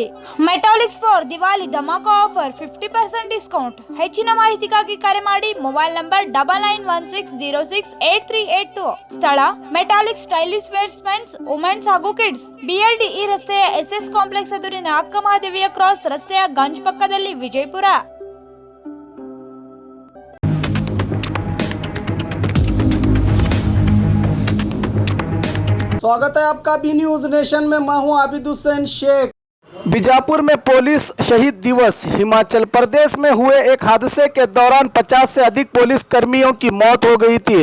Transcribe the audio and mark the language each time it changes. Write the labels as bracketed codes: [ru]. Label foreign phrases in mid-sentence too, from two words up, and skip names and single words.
[en] Metallics for Diwali dhamaka offer 50% discount. [kn] ಹೆಚ್ಚಿನ ಮಾಹಿತಿಗಾಗಿ ಕರೆ ಮಾಡಿ. [en] mobile number [kn] 9916068382. ಸ್ಥಳ ಮೆಟಾಲಿಕ್ ಸ್ಟೈಲಿಶ್ ವೇರ್ಸ್ [en] mens, womens [kn] ಹಾಗೂ ಕಿಡ್ಸ್, BLDE ರಸ್ತೆಯ SS ಕಾಂಪ್ಲೆಕ್ಸ್ ಎದುರಿನ ಅಕ್ಕ ಮಹಾದೇವಿಯ ಕ್ರಾಸ್ ರಸ್ತೆಯ ಗಂಜ್ ಪಕ್ಕದಲ್ಲಿ, ವಿಜಯಪುರ. [hi] स्वागत है आपका बी न्यूज नेशन में। मैं हूं आबिद हुसैन शेख। बीजापुर में पुलिस शहीद दिवस। हिमाचल प्रदेश में हुए एक हादसे के दौरान 50 से अधिक पुलिस कर्मियों की मौत हो गई थी।